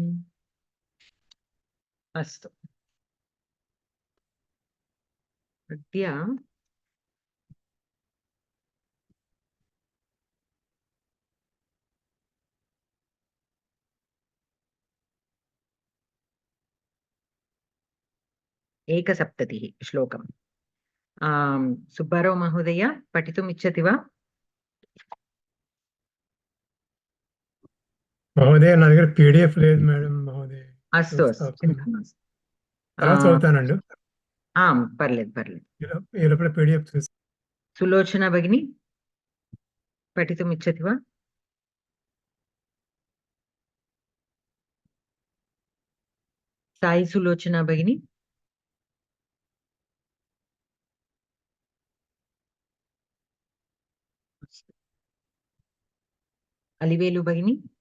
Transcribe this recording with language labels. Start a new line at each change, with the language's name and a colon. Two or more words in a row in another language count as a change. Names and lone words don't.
Sanskrit: अस्तु, अद्य एकसप्ततिः श्लोकम्। सुब्बाराव महोदय पठितुम् इच्छति वा?
Telugu: महोदय నా దగ్గర పీడిఎఫ్ లేదు మేడం మహోదయ.
Sanskrit: अस्तु अस्तु,
Telugu: తర్వాత చదువుతానండి. పర్లేదు పర్లేదు. ఈ లోపల పీడిఎఫ్ చూసి
Sanskrit: सुलोचना भगिनी पठितुम् इच्छति वा? साई सुलोचना भगिनी अलिवेलु भगिनी।